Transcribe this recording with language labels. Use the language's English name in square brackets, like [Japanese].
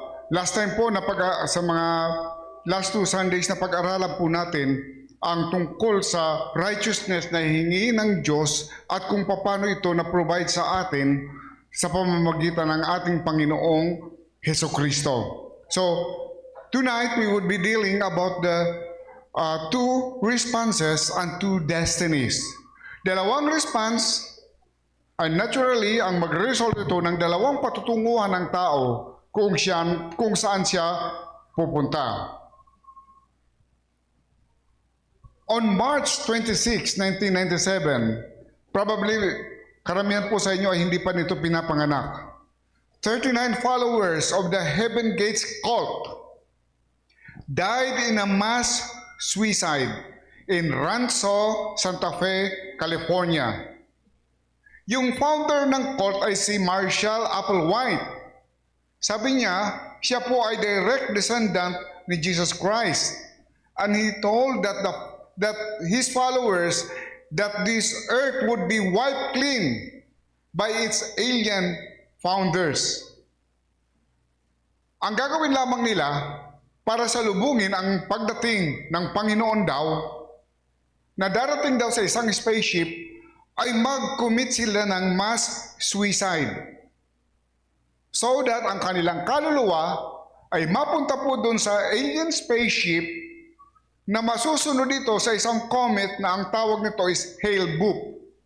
[Filipino] Last time po, sa mga last 2 Sundays na pag-aralan po natin ang tungkol sa righteousness na hihingi ng Diyos at kung paano ito na-provide sa atin sa pamamagitan ng ating Panginoong Hesukristo. [English] So, tonight we would be dealing about the 2 responses and 2 destinies. [Filipino] Dalawang response ay naturally ang mag-result ito ng dalawang patutunguhan ng tao kung saan siya pupunta. [English] On March 26, 1997, probably [Filipino] karamihan po sa inyo ay hindi pa nito pinapanganak. [English] 39 followers of the Heaven Gates cult died in a mass suicide in Rancho, Santa Fe, California. [Filipino] Yung founder ng cult ay si Marshall Applewhite. Sabi niya, siya po ay direct descendant ni Jesus Christ. [English] And he told that his followers that this earth would be wiped clean by its alien founders. [Filipino] Ang gagawin lamang nila para salubungin ang pagdating ng Panginoon daw, na darating daw sa isang spaceship, ay mag-commit sila ng mass suicide. So that ang kanilang kaluluwa ay mapunta po doon sa alien spaceship na masusunod dito sa isang comet na ang tawag nito is Hale-bopp.